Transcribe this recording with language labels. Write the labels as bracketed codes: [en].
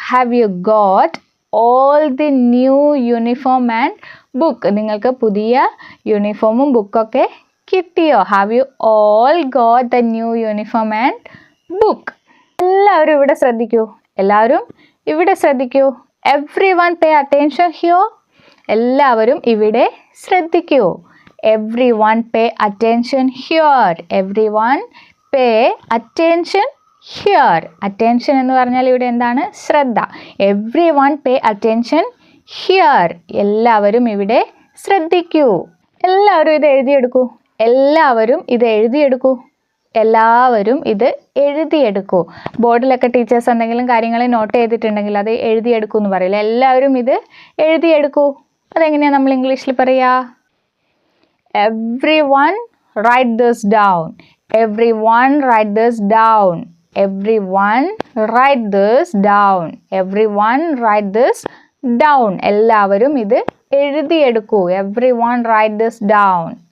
[en] have you got all the new uniform and book, [ml] നിങ്ങൾക്ക് പുതിയ യൂണിഫോമും ബുക്കൊക്കെ കിട്ടിയോ. [en] Have you all got the new uniform and book. [ml] എല്ലാവരും ഇവിടെ ശ്രദ്ധിക്കൂ, എല്ലാവരും ഇവിടെ ശ്രദ്ധിക്കൂ. [en] Everyone pay attention here. [ml] എല്ലാവരും ഇവിടെ ശ്രദ്ധിക്കൂ. [en] Everyone pay attention here. Everyone pay attention here. [ml] Attention എന്ന് പറഞ്ഞാൽ ഇവിടെ എന്താണ്, ശ്രദ്ധ. [en] Everyone pay attention here. [ml] എല്ലാവരും ഇവിടെ ശ്രദ്ധിക്കൂ. എല്ലാവരും ഇത് എഴുതിയെടുക്കൂ. എല്ലാവരും ഇത് എഴുതിയെടുക്കൂ. എല്ലാവരും ഇത് എഴുതിയെടുക്കൂ. ബോർഡിലൊക്കെ ടീച്ചേഴ്സ് എന്തെങ്കിലും കാര്യങ്ങൾ നോട്ട് ചെയ്തിട്ടുണ്ടെങ്കിൽ അത് എഴുതിയെടുക്കൂ എന്ന് പറയില്ല. എല്ലാവരും ഇത് എഴുതിയെടുക്കൂ. അതെങ്ങനെയാണ് നമ്മൾ ഇംഗ്ലീഷിൽ പറയുക. [en] Everyone write this down. Everyone write this down. Everyone write this down. Everyone write this down. [ml] എല്ലാവരും ഇത് എഴുതിയെടുക്കൂ. [en] Everyone write this down.